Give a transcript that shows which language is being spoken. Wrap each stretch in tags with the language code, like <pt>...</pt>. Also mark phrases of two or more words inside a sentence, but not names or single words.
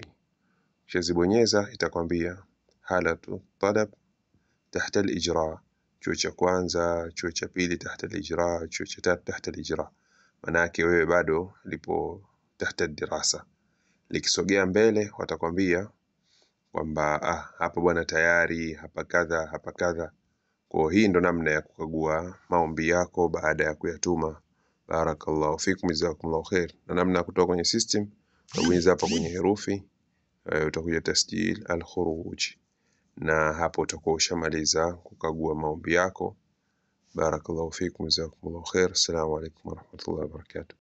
<sw>Ukizibonyeza itakwambia</sw> <ar>حالة الطلب تحت الإجراء,</ar> <sw>chuo cha kwanza, chuo cha pili</sw> <ar>تحت الإجراء,</ar> <sw>chuo cha tatu</sw> <ar>تحت الإجراء.</ar> <sw>Maana yake wewe bado lipo</sw> <ar>تحت دراسة.</ar> <sw>Likisogea mbele watakwambia kwamba hapa bwana tayari, hapa kadha, hapa kadha. Kwa hii ndo namna ya kukagua maombi yako baada ya kuyatuma.</sw> <ar>بارك الله فيكم، جزاكم الله خيرا.</ar> <sw>Na namna ya kutoka kwenye system, utabonyeza hapa kwenye herufi, utakuja</sw> <ar>تسجيل الخروج,</ar> <sw>na hapo utakuwa ushamaliza kukagua maombi yako.</sw> <ar>بارك الله فيكم، جزاكم الله خيرا. السلام عليكم ورحمة الله وبركاته.</ar>